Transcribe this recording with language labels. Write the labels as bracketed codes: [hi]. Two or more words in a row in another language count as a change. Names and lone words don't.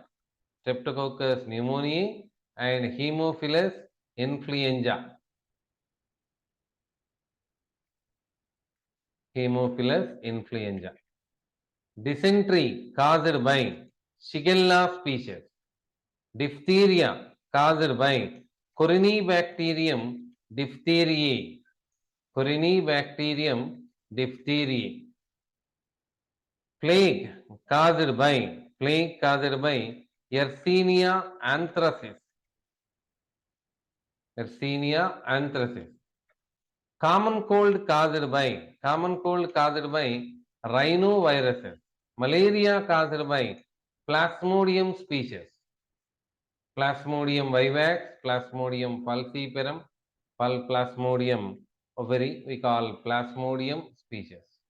[en] Streptococcus pneumoniae and Haemophilus influenza. Haemophilus influenza. Dysentery caused by Shigella species. Diphtheria caused by Corynebacterium diphtheriae. Corynebacterium diphtheriae. Plague caused by Yersinia anthracis. Yersinia anthracis. Common cold caused by rhinoviruses. Malaria caused by Plasmodium species. Plasmodium vivax, Plasmodium falciparum, Plasmodium ovary, we call Plasmodium species.